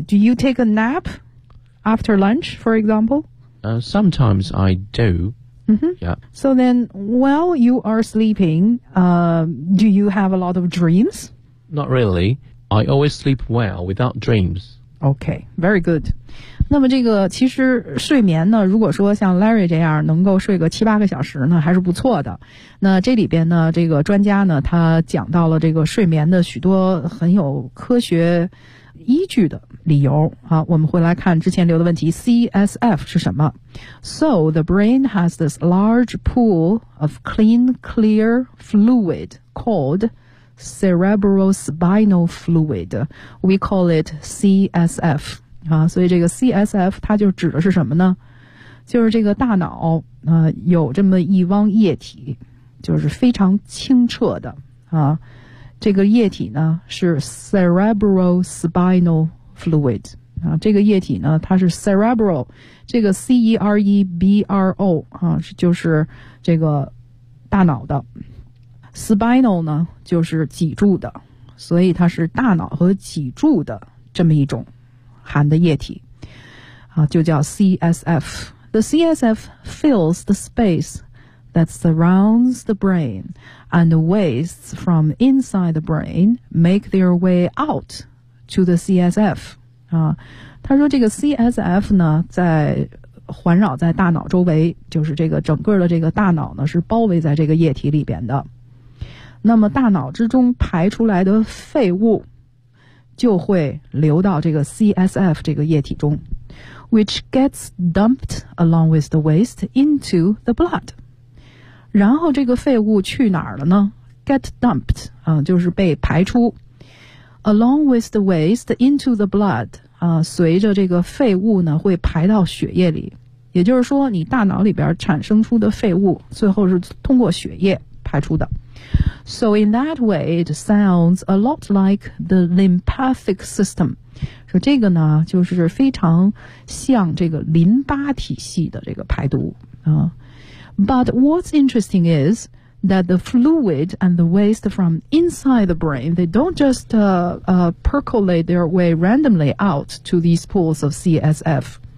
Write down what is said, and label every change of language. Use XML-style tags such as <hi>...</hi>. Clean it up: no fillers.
<en>Do you take a nap after lunch, for example? Sometimes I do. Mm-hmm. Yeah. So then, while you are sleeping, do you have a lot of dreams? Not really. I always sleep well without dreams. Okay, very good.</en> <zh>那么这个其实睡眠呢，如果说像 Larry 这样能够睡个七八个小时呢，还是不错的。那这里边呢，这个专家呢，他讲到了这个睡眠的许多很有科学依据的理由啊，我们会来看之前留的问题 CSF 是什么。</zh> <en>So the brain has this large pool of clean clear fluid called cerebrospinal fluid. We call it CSF、</en> <zh>啊、所以这个 CSF 它就指的是什么呢，就是这个大脑、有这么一汪液体，就是非常清澈的啊，这个液体呢是 cerebrospinal fluid 啊，这个液体呢它是 cerebral， 这个 cerebro 啊，就是这个大脑的 spinal 呢就是脊柱的，所以它是大脑和脊柱的这么一种含的液体啊，就叫 CSF。</zh> <en>The CSF fills the spaceThat surrounds the brain, and the wastes from inside the brain make their way out to the CSF.</en> <zh>啊，他说这个 CSF 呢，在环绕在大脑周围，就是这个整个的这个大脑呢是包围在这个液体里边的。那么大脑之中排出来的废物就会流到这个 CSF 这个液体中 ，</zh> <en>which gets dumped along with the waste into the blood.</en> <zh>然后这个废物去哪儿了呢 ？</zh> <en>Get dumped</en> <zh>啊，就是被排出 ，</zh> <en>along with the waste into the blood</en> <zh>啊，随着这个废物呢会排到血液里。也就是说，你大脑里边产生出的废物，最后是通过血液排出的。</zh> <en>So in that way, it sounds a lot like the lymphatic system.</en> <zh>说这个呢，就是非常像这个淋巴体系的这个排毒啊。</zh> <en>But what's interesting is that the fluid and the waste from inside the brain, they don't just percolate their way randomly out to these pools of CSF.</en>